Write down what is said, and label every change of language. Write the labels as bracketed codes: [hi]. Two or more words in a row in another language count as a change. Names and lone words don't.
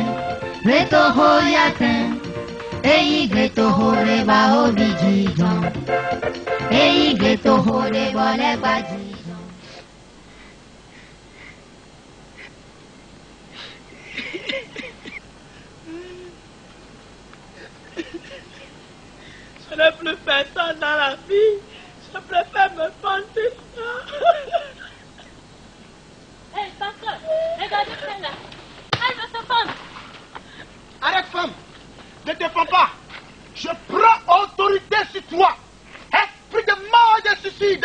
[fon] retoho yaten, eyigbe toho reba obi jijon, eyigbe toho reba legba jijon. [fr] Je ne plus faire ça dans la vie. Je préfère me pendre. Hé, pasteur, regardez celle-là. Elle veut se pendre. Arrête, femme. Ne te fends pas. Je prends autorité sur toi. Esprit de mort et de suicide.